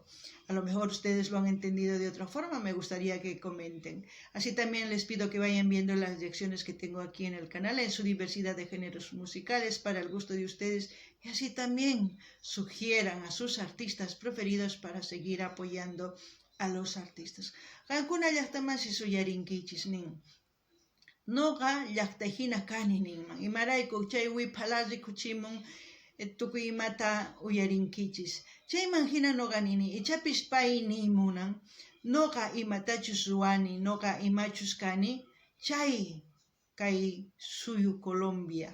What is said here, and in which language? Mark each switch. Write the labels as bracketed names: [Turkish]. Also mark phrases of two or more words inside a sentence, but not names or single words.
[Spanish] A lo mejor ustedes lo han entendido de otra forma, me gustaría que comenten. Así también les pido que vayan viendo las lecciones que tengo aquí en el canal, en su diversidad de géneros musicales, para el gusto de ustedes, y así también sugieran a sus artistas preferidos para seguir apoyando a los artistas. [Quechua] Qankuna llaqtamasi suyarinkichis nin. Noqa llaqtayhina kani ninman. Imarayku chay wiphala rikuchimun tukuy imata uyarinkichis. Chayman hina noqa nini, ichapis pay nimunan, noqa imatachus ruwani, noqa imachus kani, chay kay suyu Colombia.